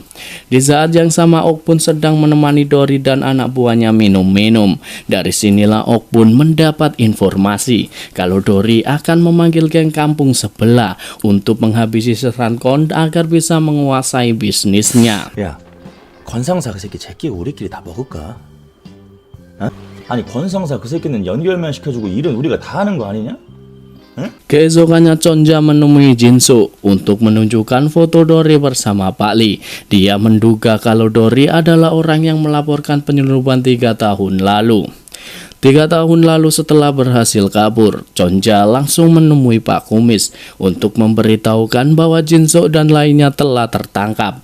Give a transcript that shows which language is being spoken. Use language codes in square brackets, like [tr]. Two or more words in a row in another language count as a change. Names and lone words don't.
[id] Di saat yang sama Okbun sedang menemani Dory dan anak buahnya minum-minum. Dari sinilah Okbun mendapat informasi kalau Dory akan memanggil geng kampung sebelah untuk menghabisi Sersan Gon agar bisa menguasai bisnisnya. [ko] 야, 권상사 그 새끼 제끼고 우리끼리 다 먹을까? 어? 아니 권상사 그 새끼는 연결만 시켜주고 일은 우리가 다 하는 거 아니냐? [id] Keesokannya Chonja menemui Jin-suk untuk menunjukkan foto Dory bersama Pak Lee. Dia menduga kalau Dory adalah orang yang melaporkan penyelundupan 3 tahun lalu. 3 tahun lalu setelah berhasil kabur, Chonja langsung menemui Pak Kumis untuk memberitahukan bahwa Jin-suk dan lainnya telah tertangkap.